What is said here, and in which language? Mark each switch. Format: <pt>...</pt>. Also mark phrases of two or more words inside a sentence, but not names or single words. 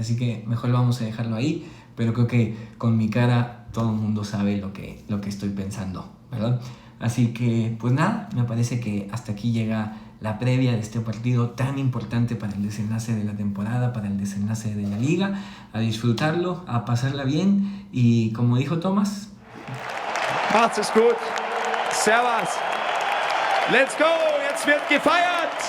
<es>Así que mejor vamos a dejarlo ahí, pero creo que con mi cara todo el mundo sabe lo que estoy pensando, ¿verdad? Así que, pues nada, me parece que hasta aquí llega la previa de este partido tan importante para el desenlace de la temporada, para el desenlace de la liga. A disfrutarlo, a pasarla bien y, como dijo Thomas,</es> <de>Macht's es gut. Servus.</de> <en>Let's go.</en> <de>Jetzt wird gefeiert.</de>